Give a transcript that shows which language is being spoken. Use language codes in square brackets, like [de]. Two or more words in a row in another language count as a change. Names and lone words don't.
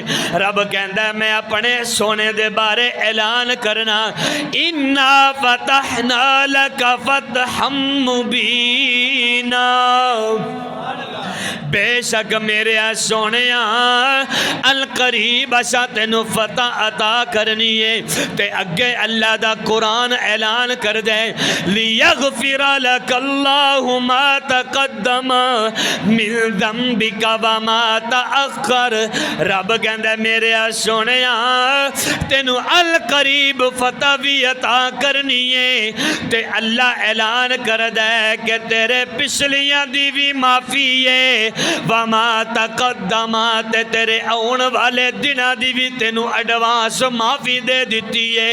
[pa] رب کہندا ہے میں اپنے سونے دے بارے اعلان کرنا [ar] انا فتحنا لک فتحا مبینا. [pa] بے شک میرے سونے القریب اسا تینو فتح عطا کرنی ہے. تے اگے اللہ دا قرآن اعلان کر دے [ar] لیغفر لک اللہ ما تقدم من ذنبک وما تأخر. [pa] رب کہندا میرے سونے تینو القریب فتح بھی عطا کرنی ہے. تے اللہ اعلان کر دے کہ تیرے پچھلیاں دی بھی معافی ہے [ar] وما تقدمات [pa] تیرے آن والے والے دنوں دی بھی تینوں ایڈوانس معافی دے دیتی ہے۔